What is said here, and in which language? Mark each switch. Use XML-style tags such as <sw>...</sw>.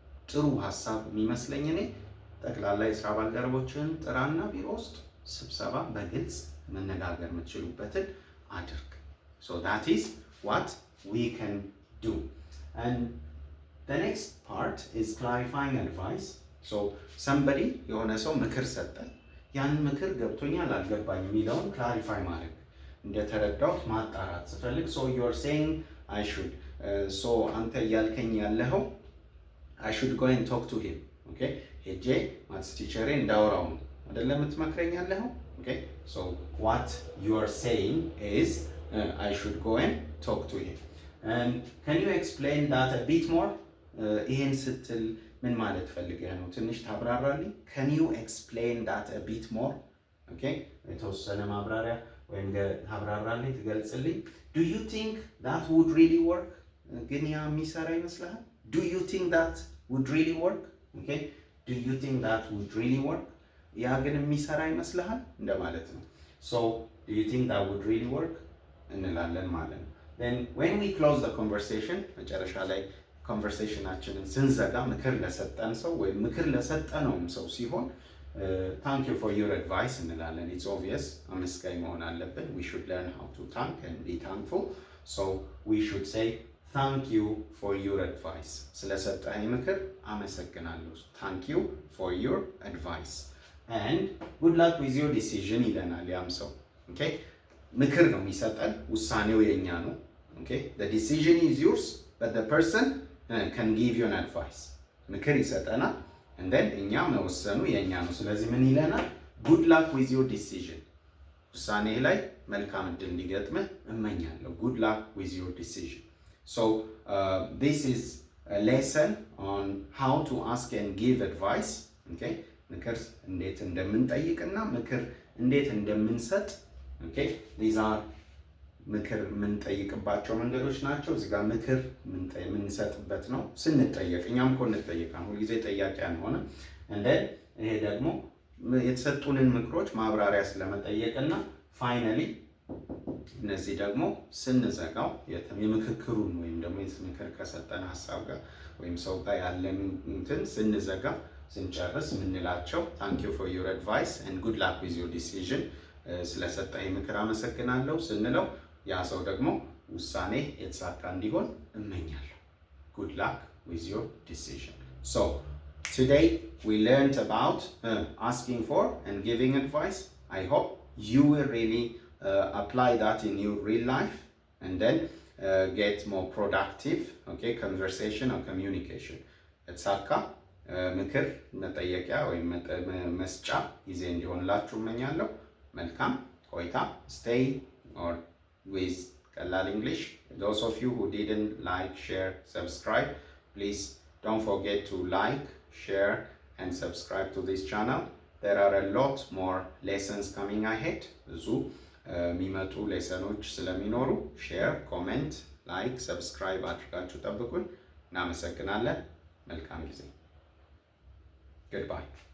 <am>ጥሩ ሐሳብ የሚመስለኝ እኔ ጠቅላላ የስራ ባልደረቦችን ጥራና ቢሮ ውስጥ ስብሰባ በግልጽ መነጋገር የምትችሉበትን አድርግ.</am> <en>So that is what we can do. And the next part is clarifying advice. So somebody</en> <am>የሆነ ሰው ምክር ሰጠ። ያን ምክር ገብቶኛል አልገባኝም የሚለውን clarify ማድረግ እንደተረዳሁት ማጣራት ስፈልግ</am> <en>so you are saying I should</en> <am>so አንተ እያልከኝ ያለኸው</am> <en>I should go and talk to him. Okay?</en> <am>ሄጄ ማትስ ቲቸሬ እንዳወራው ነው አይደለም የምትመክረኝ ያለኸው?</am> <en>Okay? So what you are saying is I should go and talk to him. And can you explain that a bit more?</en> <am>ይሄን ስትል ምን ማለት ፈልገህ ነው? ትንሽ ታብራራልኝ?</am> <en>Can you explain that a bit more? Okay?</en> <am>የተወሰነ ማብራሪያ ወይም ታብራራልኝ ትገልጽልኝ?</am> <en>Do you think that would really work?</en> <am>ግን ያ የሚሰራ ይመስልሃል?</am> <en>Do you think that would really work? Okay? Do you think that would really work?</en> <am>ያ ግን የሚሰራ ይመስልሃል እንደማለት ነው።</am> <en>So, do you think that would really work?</en> <am>እንላለን ማለት ነው።</am> <en>Then when we close the conversation</en> <am>መጨረሻ ላይ ኮንቨርሴሽናችንን ስንዘጋ ምክር ለሰጠን ሰው ወይም ምክር ለሰጠነውም ሰው ሲሆን</am> <en>thank you for your advice</en> <am>እንላለን።</am> <en>It's obvious</en> <am>አመስጋኝ መሆን አለብን.</am> <en>We should learn how to thank and be thankful. So we should say thank you for your advice.</en> <am>ስለሰጠኝ ምክር አመሰግናለሁ.</am> <en>Thank you for your advice. And good luck with your decision</en> <am>ይለናል ያም ሰው።</am> <en>Okay?</en> <am>ምክር ነው የሚሰጠን፣ ውሳኔው የኛ ነው።</am> <en>Okay? The decision is yours, but the person can give you an advice.</en> <am>ምክር ይሰጠናል</am> <en>and then</en> <am>እኛ መወሰኑ የኛ ነው። ስለዚህ ምን ይለናል?</am> <en>Good luck with your decision.</en> <am>ውሳኔ ላይ መልካም እድል እንዲገጥምህ እመኛለሁ.</am> <en>Good luck with your decision. So this is a lesson on how to ask and give advice. Okay?</en> <am>ምክር እንዴት እንደምንጠይቅና ምክር እንዴት እንደምንሰጥ.</am> <en>Okay? These are</en> <am>ምክር የምንጠይቅባቸው መንገዶች ናቸው። እዚህ ጋር ምክር የምንሰጥበት ነው ስንጠየቅ። እኛም እኮ እንጠየቃለን፣ ሁልጊዜ ጠያቂ አንሆንም። እንደ ይሄ ደግሞ የተሰጡንን ምክሮች ማብራሪያ ስለመጠየቅና ፋይናሊ እነዚህ ደግሞ ስንዘጋው የምክክሩን ወይም ደግሞ ምክር ከሰጠን ሀሳብ ጋር ወይም ሰው ጋር ያለን እንትን ስንዘጋ ስንጨርስ የምንላቸው</am> <en>thank you for your advice and good luck with your decision</en> <am>ስለሰጠኝ ምክር አመሰግናለሁ ስንለው ያ ሰው ደግሞ ውሳኔ የተሳካ እንዲሆን እመኛለሁ።</am> <en>Good luck with your decision. So today we learned about asking for and giving advice. I hope you will really apply that in your real life and then get more productive, okay, conversation or communication.</en> <am>የተሳካ ምክር መጠየቂያ ወይም መስጫ ጊዜ እንዲሆንላችሁ እመኛለሁ። መልካም ቆይታ።</am> <en>Stay or with Kalal English. Those of you who didn't like, share, subscribe, please don't forget to like, share and subscribe to this channel. There are a lot more lessons coming ahead.</en> <am>ብዙ የሚመጡ ሌሰኖች ስለሚኖሩ</am> <en>share, comment</en> <am>ላይክ፣ ሰብስክራይብ አድርጋችሁ ጠብቁን። እናመሰግናለን። መልካም ጊዜ።</am> <en>Goodbye.</en>